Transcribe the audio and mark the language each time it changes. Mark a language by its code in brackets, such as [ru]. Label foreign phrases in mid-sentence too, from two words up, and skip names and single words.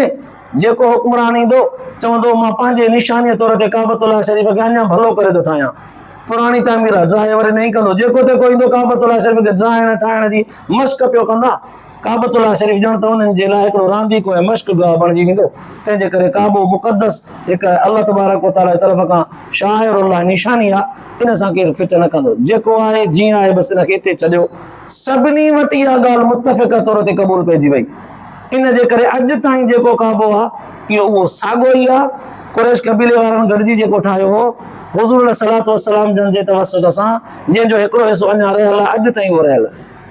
[sd] जेको हुक्मरान ईंदो चवंदो मां पंहिंजे निशानीअ तौर ते काबतुल्लाह शरीफ़ खे अञा भलो करे थो ठाहियां, पुराणी तामीर ड्राहे वरी न ई कंदो। जेको तेको ईंदो काबतुल्लाह शरीफ़ खे ड्राइण ठाहिण जी मश्क पियो कंदा। काबतुल्लाह शरीफ़ ॼण त उन्हनि जे लाइ हिकिड़ो रांदीको ऐं मश्क गाह बणिजी वेंदो। तंहिंजे करे काबो मुक़दस हिकु [ar] الله تبارك وتعالى [sd] जी तरफ़ खां शाइरुल्लाह निशानी आहे, इन सां केरु फिट न कंदो। जेको आहे जीअं आहे बसि हिनखे हिते छॾियो। सभिनी वटि इहा ॻाल्हि मुतफ़िक़ तौर ते क़बूल पइजी वई। इन जे करे अॼु ताईं जेको काबो आहे इहो उहो साॻियो ई आहे। कुरैश कबीले वारनि गॾिजी जेको ठाहियो हो हुज़ूर [ar] صلى الله عليه وسلم [sd] जन जे तवसुत सां, जंहिंजो हिकिड़ो हिसो अञा रहियल आहे, अॼु ताईं उहो रहियल आहे।